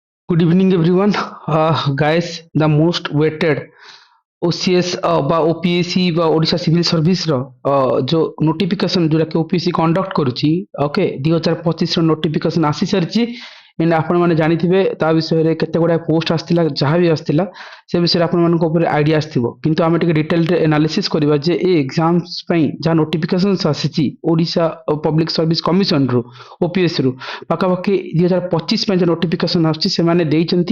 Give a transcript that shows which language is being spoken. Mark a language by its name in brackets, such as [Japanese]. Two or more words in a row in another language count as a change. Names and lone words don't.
[English] Good evening, everyone. Guys, the most weighted [Odia] OCS বা OPSC বা ଓଡ଼ିଶା ସିଭିଲ୍ ସର୍ଭିସର ଯୋଉ ନୋଟିଫିକେସନ ଯୋଉଟାକି OPSC କଣ୍ଡକ୍ଟ କରୁଛି ଓକେ 2025ର ନୋଟିଫିକେସନ ଆସିସାରିଛି ଏଣ୍ଡ ଆପଣମାନେ ଜାଣିଥିବେ ତା ବିଷୟରେ କେତେ ଗୁଡ଼ାଏ ପୋଷ୍ଟ ଆସିଥିଲା ଯାହା ବି ଆସିଥିଲା ସେ ବିଷୟରେ ଆପଣମାନଙ୍କ ଉପରେ ଆଇଡ଼ିଆ ଆସିଥିବ କିନ୍ତୁ ଆମେ ଟିକେ ଡିଟେଲରେ ଏନାଲିସିସ୍ କରିବା ଯେ ଏ ଏକ୍ଜାମ୍ସ ପାଇଁ ଯାହା ନୋଟିଫିକେସନ୍ସ ଆସିଛି ଓଡ଼ିଶା ପବ୍ଲିକ ସର୍ଭିସ କମିଶନରୁ OPSCରୁ ପାଖାପାଖି 2025 ପାଇଁ ଯେଉଁ ନୋଟିଫିକେସନ ଆସୁଛି ସେମାନେ ଦେଇଛନ୍ତି